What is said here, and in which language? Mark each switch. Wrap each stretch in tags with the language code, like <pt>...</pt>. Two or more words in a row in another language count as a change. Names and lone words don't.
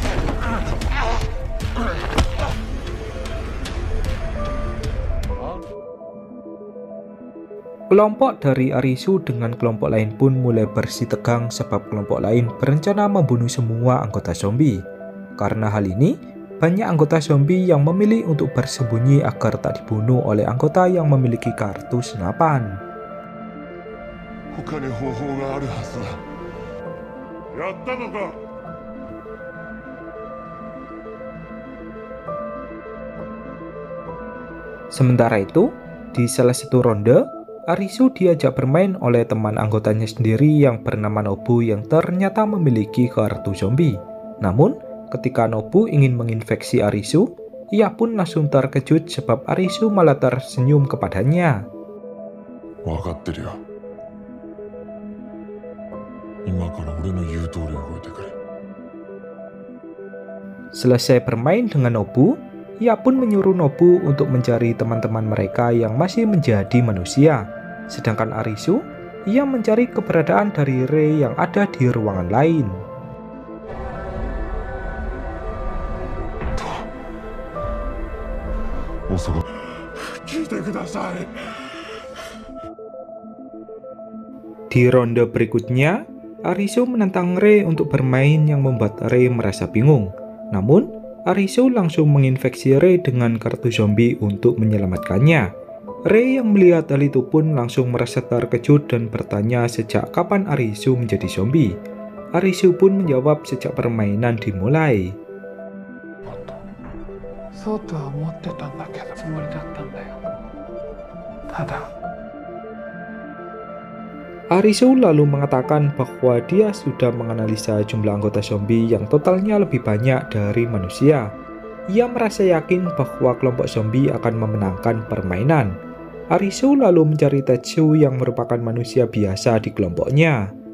<id>Kelompok dari Arisu dengan kelompok lain pun mulai bersitegang sebab kelompok lain berencana membunuh semua anggota zombie. Karena hal ini, banyak anggota zombie yang memilih untuk bersembunyi agar tak dibunuh oleh anggota yang memiliki kartu senapan.</id> <ja>他に方法があるはずだ。やったのか。</ja> <id>Sementara itu, di salah satu ronde, Arisu diajak bermain oleh teman anggotanya sendiri yang bernama Nobu yang ternyata memiliki kartu zombie. Namun, ketika Nobu ingin menginfeksi Arisu, ia pun langsung terkejut sebab Arisu malah tersenyum kepadanya.</id> <ja>分かってるよ。今から俺の言う通り動いてくれ。</ja> <id>Selesai bermain dengan Nobu, ia pun menyuruh Nobu untuk mencari teman-teman mereka yang masih menjadi manusia. Sedangkan Arisu, ia mencari keberadaan dari Rei yang ada di ruangan lain.</id> <ja>聞いてください。</ja> <id>Di ronde berikutnya, Arisu menantang Rei untuk bermain yang membuat Rei merasa bingung. Namun, Arisu langsung menginfeksi Rei dengan kartu zombie untuk menyelamatkannya. Rei yang melihat hal itu pun langsung merasa terkejut dan bertanya sejak kapan Arisu menjadi zombie. Arisu pun menjawab sejak permainan dimulai.</id> <ja>そうとは思ってたんだけどつもりだったんだよ。ただ</ja> <id>Arisu lalu mengatakan bahwa dia sudah menganalisa jumlah anggota zombie yang totalnya lebih banyak dari manusia. Ia merasa yakin bahwa kelompok zombie akan memenangkan permainan. Arisu lalu mencari Tetsu yang merupakan manusia biasa di kelompoknya.</id>